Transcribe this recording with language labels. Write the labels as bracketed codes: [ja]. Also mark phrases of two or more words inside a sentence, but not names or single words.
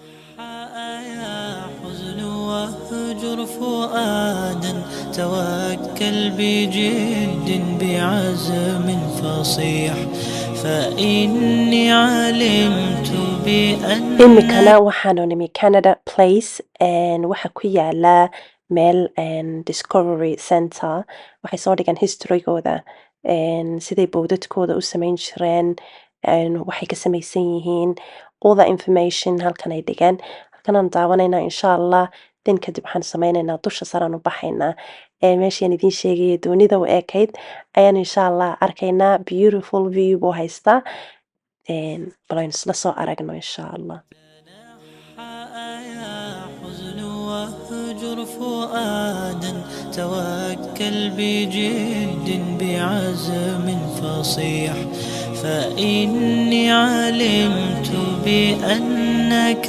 [ar] فؤادا توجه توكل بجد بعزم فصيح فإني علمت بأن [so] imikana waxaanu nimi Canada Place waxa ku yaala meel Discovery Center waxay soo dhigaan historygooda siday bowdadkooda u samayn jireen waxay ka samaysan yihiin [en] all the information [so] halkan ay dhigaan halkanaan daawanaynaa [ar] إن شاء الله [so] then kadib waxaan samaynaynaa dusha saraan u baxaynaa meeshaan idiin sheegaya doonida u ekayd ayaan [ar] إن شاء الله [so] arkaynaa [en] beautiful view [so] buu haystaa bal aynu isla soo aragno [ar] إن شاء الله واهجر فؤادا توكل بجد بعزم فصيح فإني علمت بأنك